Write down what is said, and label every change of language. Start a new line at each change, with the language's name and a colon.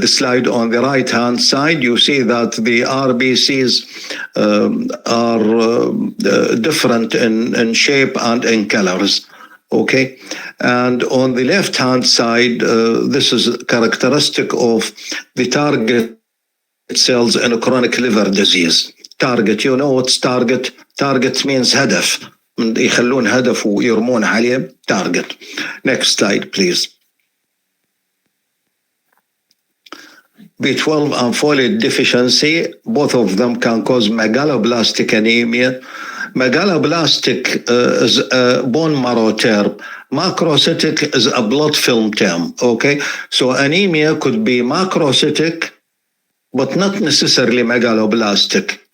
English: The slide on the right-hand side, you see that the RBCs are different in shape and in colors. Okay, and on the left-hand side, this is characteristic of the target cells in a chronic liver disease. Target, you know what's target? Target means هدف.
Arabic: يخلون هدف ويرمون عليه target.
English: Next slide, please. B12 and folate deficiency, both of them can cause megaloblastic anemia. Megaloblastic is a bone marrow term. Macrocytic is a blood film term. Okay, so anemia could be macrocytic, but not necessarily megaloblastic.